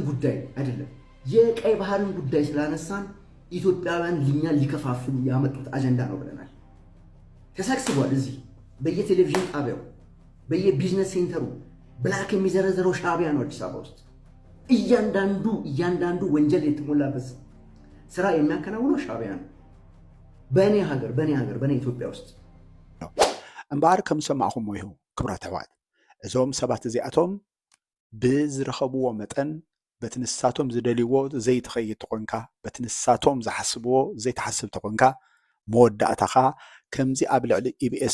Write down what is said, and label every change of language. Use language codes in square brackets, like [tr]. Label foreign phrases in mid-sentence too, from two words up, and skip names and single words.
[am] ጉዳይ አይደለም የቀይ ባህርን ጉዳይ ስላነሳን ኢትዮጵያውያን ልኛን ሊከፋፍሉ ያመጡት አጀንዳ ነው ብለናል። ተሰክስቧል። እዚህ በየቴሌቪዥን ጣቢያው በየቢዝነስ ሴንተሩ ብላክ የሚዘረዘረው ሻዕቢያ ነው። አዲስ አበባ ውስጥ እያንዳንዱ ወንጀል የተሞላበት ስራ የሚያከናውነው ሻዕቢያ ነው። በእኔ ኢትዮጵያ ውስጥ [ti] እምበኣር ከም ሰማዕኹም ይሁ ክብራት ኣሕዋት እዞም ሰባት እዚኣቶም ብዝረኸብዎ መጠን በቲ ንሳቶም ዝደልይዎ ዘይትኸይድ ተኾንካ በቲ ንሳቶም ዝሓስብዎ ዘይትሓስብ ተኾንካ መወዳእታኻ ከምዚ ኣብ ልዕሊ ኢቢኤስ